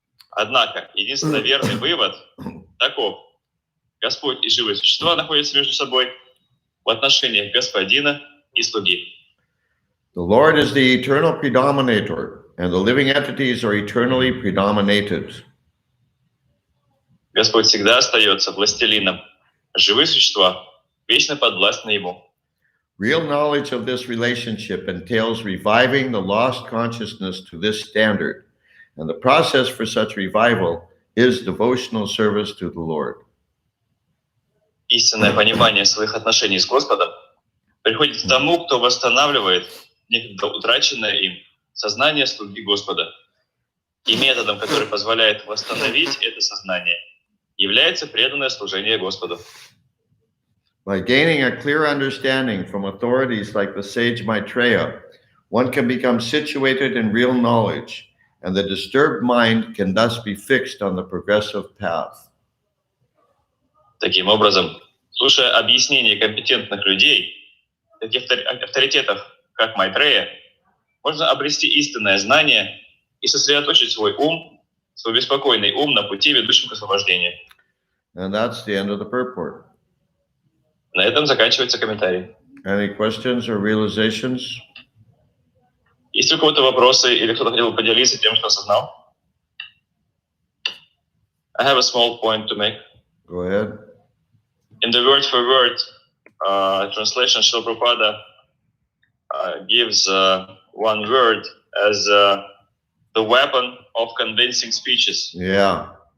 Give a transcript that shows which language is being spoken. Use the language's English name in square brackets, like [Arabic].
[Russian] Однако, единственно верный вывод таков. Господь и живые существа находятся между собой в отношениях господина и слуги. [English] The Lord is the eternal predominator, and the living entities are eternally predominated. [Russian] Господь всегда остается властелином, а живые существа вечно подвластны Ему. [English] Real knowledge of this relationship entails reviving the lost consciousness to this standard, and the process for such revival is devotional service to the Lord. [Russian] Истинное понимание своих отношений с Господом приходит к тому, кто восстанавливает некогда утраченное им сознание слуги Господа. И методом, который позволяет восстановить это сознание, является преданное служение Господу. [English] By gaining a clear understanding from authorities like the sage Maitreya, one can become situated in real knowledge, and the disturbed mind can thus be fixed on the progressive path. [Russian] Таким образом, слушая объяснения компетентных людей, таких авторитетов, как Майтрея, можно обрести истинное знание и сосредоточить свой беспокойный ум на пути, ведущем к освобождению. [English] And that's the end of the purport. [Russian] На этом заканчивается комментарий. [English] Any questions or realizations? [Russian] Есть ли у кого-то вопросы или кто-то хотел бы поделиться тем, что осознал? [English] I have a small point to make. Go ahead. In the word-for-word translation, Srila Prabhupada gives one word as the weapon of convincing speeches. Yeah.